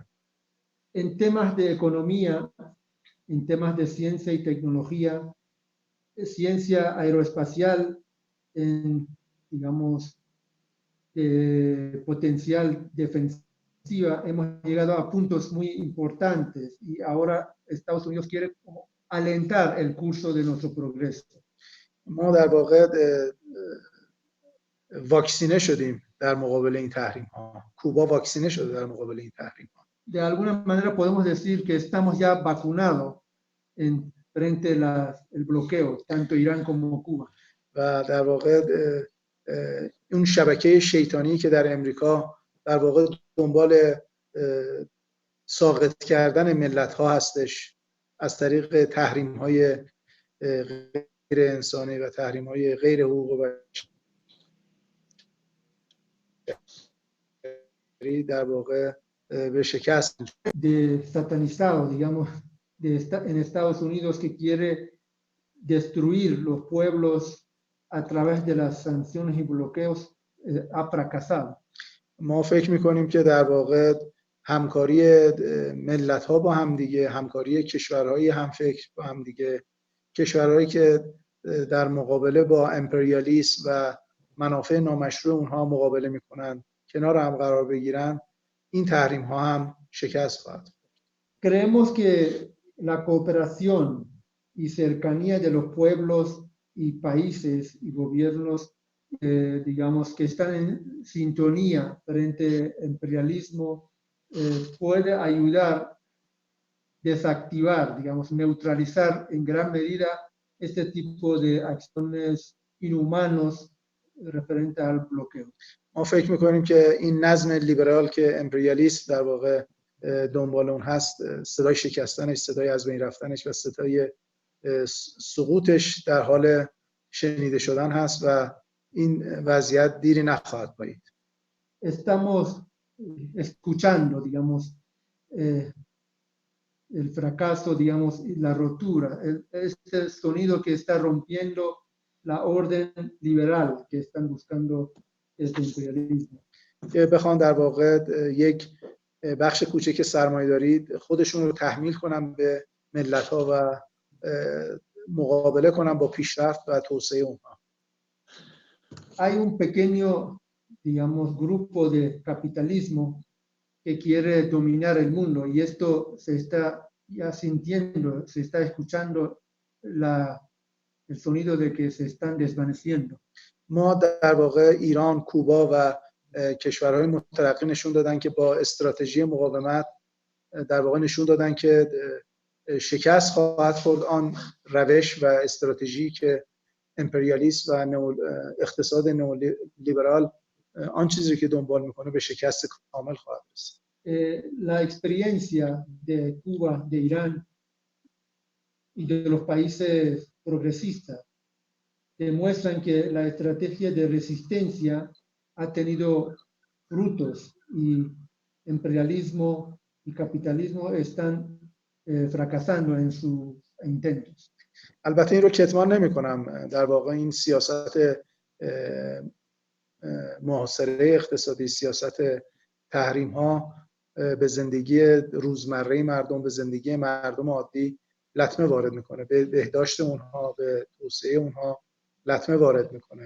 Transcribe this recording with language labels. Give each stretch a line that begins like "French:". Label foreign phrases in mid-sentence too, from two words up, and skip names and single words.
Spanish: En temas de economía, en temas de ciencia y tecnología, ciencia aeroespacial, en, digamos, potencial defensiva, hemos llegado a puntos muy importantes y ahora Estados Unidos quiere como alentar el curso de nuestro progreso.
Persian: ما در واقع واکسینه شدیم در مقابل این تحریم ها. کوبا واکسینه شده در مقابل این تحریم ها.
Spanish: De alguna manera podemos decir que estamos ya vacunados en frente al bloqueo, tanto Irán como Cuba.
Persian: و در واقع اون شبکه شیطانی که در امریکا در واقع دنبال ساقط کردن ملت ها هستش از طریق تحریم های غیر انسانی و تحریم های غیر حقوق بشری در واقع به شکست
Spanish: de satanizado, digamos, en Estados Unidos que quiere destruir los pueblos a través de las sanciones y bloqueos ha fracasado.
Persian: ما فکر می‌کنیم که در واقع همکاری ملت‌ها با هم دیگه، همکاری کشورهای همفکر با هم دیگه، کشورهایی که در مقابله با امپریالیسم و منافع نامشروع اونها مقابله می‌کنن کنار هم قرار بگیرن، این تحریم‌ها هم شکست خواهد.
Spanish: Creemos que la cooperación y cercanía de los pueblos y países y gobiernos, digamos, que están en sintonía frente al imperialismo, puede ayudar a desactivar, digamos, neutralizar en gran medida este tipo de acciones inhumanos referente al bloqueo.
Persian: ما فکر میکنیم که این نظم لیبرال که امپریالیست در واقع دنبال اون هست، صدای شکستنش، صدای از بین رفتنش و صدای سقوطش در حال شنیده شدن هست و این وضعیت دیری نخواهد پایید.
Spanish: Estamos escuchando, digamos, el fracaso, digamos, y la rotura, este sonido que está rompiendo la orden liberal que están buscando este imperialismo.
Persian: که بخوان در واقع یک بخش کوچک سرمایه‌داری خودشون رو تحمیل کنن به ملت‌ها و مقابله کنن با پیشرفت و توسعه اونها.
Spanish: Hay un pequeño, digamos, grupo de capitalismo que quiere dominar el mundo y esto se está ya sintiendo, se está escuchando el sonido de que se están desvaneciendo.
Persian: ما در واقع ایران، کوبا و کشورهای مترقی نشون دادن که با استراتژی مقاومت در واقع نشون دادن که شکست خواهد خورد آن روش و استراتژی که امپریالیسم و اقتصاد نئولیبرال آن چیزی که دنبال میکنه به شکست کامل خواهد رسید.
Spanish: La experiencia de Cuba, de Irán y de los países progresistas demuestran que la estrategia de resistencia ha tenido frutos y imperialismo y capitalismo están fracasando en sus intentos.
Persian: البته این رو کتمان نمی کنم. در واقع این سیاست محاصره اقتصادی، سیاست تحریم ها به زندگی روزمره مردم، به زندگی مردم عادی لطمه وارد میکنه، به بهداشت اونها، به توسعه اونها لطمه وارد میکنه.